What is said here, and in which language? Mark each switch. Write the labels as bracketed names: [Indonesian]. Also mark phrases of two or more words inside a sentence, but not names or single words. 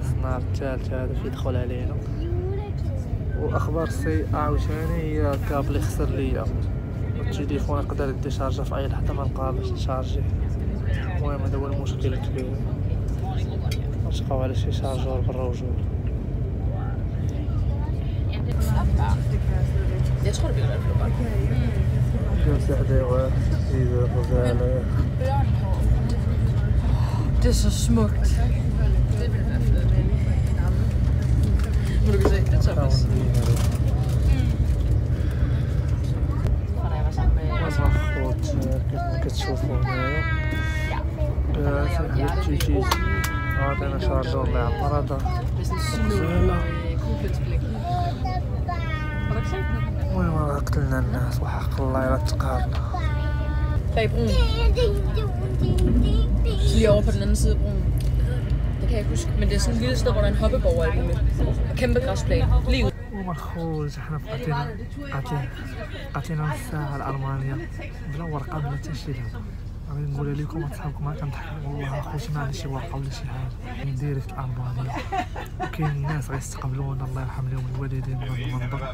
[Arabic] النهار الثالث هذا كيدخل علينا. واخبار السيئة عاوتاني هي الكابل خسر ليا التليفون، يقدر يدي شارجة في اي لحظة ما نلقاه باش نشارجيه. المهم هذا هو المشكل الكبير، نشقاو على شي شارجور برا وجود. [Danish] Det er så smukt. Må du se, det Thomas. [Arabic] خوت كيف كتشوفوا هنايا هاد التيكيت عطينا شارجور اللي عمر هذا غزالة. المهم راه قتلنا الناس وحق الله إلا تقارنا. [Danish] Bag broen. Så lige over på den anden side af broen. Det kan jeg ikke huske, men det er sådan et lille sted, hvor der er en hoppeborg og alt muligt. Og kæmpe græsplæne. Lige ud. [Arabic] ومرخوز حنا قاتلين نص ساعة لألمانيا بلا ورقة بلا حتى شي لعبة. غادي نقولها لكم اصحابكم ما كنضحك والله اخوتي ما عندي شي ورقة ولا شي حاجة. من ديريكت ألمانيا وكاين الناس غيستقبلونا الله يرحم لهم الوالدين من المنظر.